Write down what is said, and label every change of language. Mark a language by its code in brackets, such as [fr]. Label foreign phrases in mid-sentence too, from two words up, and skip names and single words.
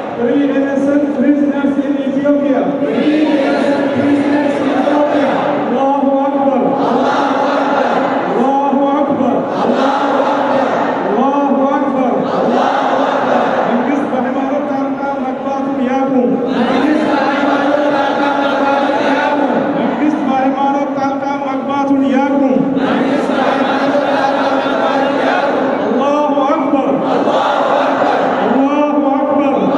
[en] Free innocent prisoners in Ethiopia. Free innocent prisoners in Ethiopia. [ar] الله أكبر. الله أكبر. الله أكبر. الله أكبر. الله أكبر. [am] መንግስት በሃይማኖት ጣልቃ መግባቱን ያቁም። መንግስት በሃይማኖት ጣልቃ መግባቱን ያቁም። መንግስት በሃይማኖት ጣልቃ መግባቱን ያቁም። መንግስት በሃይማኖት ጣልቃ መግባቱን ያቁም። [ar] الله أكبر. الله أكبر. الله أكبر።